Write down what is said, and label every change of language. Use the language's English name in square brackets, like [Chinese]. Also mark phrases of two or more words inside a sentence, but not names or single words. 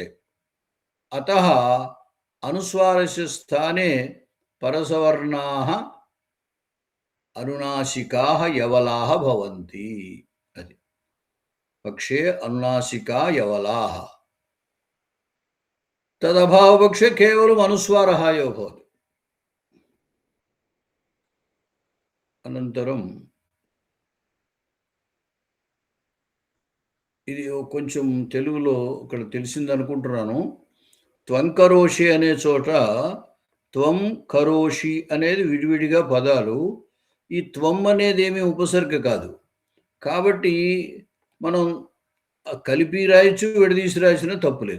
[Sanskrit] अतः अनुस्वारस्य स्थाने परसवर्णाः अनुनासिकाः यवलाः भवन्ति। पक्षे अनुनासिका यवलाः, तदभावपक्षे केवलम् अनुस्वारः एव भवति। [Telugu] अनन्तरं ఇది కొంచెం తెలుగులో ఇక్కడ తెలిసింది అనుకుంటున్నాను. [Sanskrit] త్వం కరోషి [Telugu] అనే చోట [Sanskrit] త్వం కరోషి [Telugu] అనేది విడివిడిగా పదాలు. ఈ త్వం అనేది ఏమీ ఉపసర్గ కాదు, కాబట్టి మనం కలిపి రాయొచ్చు, విడదీసి రాసినా తప్పులేదు.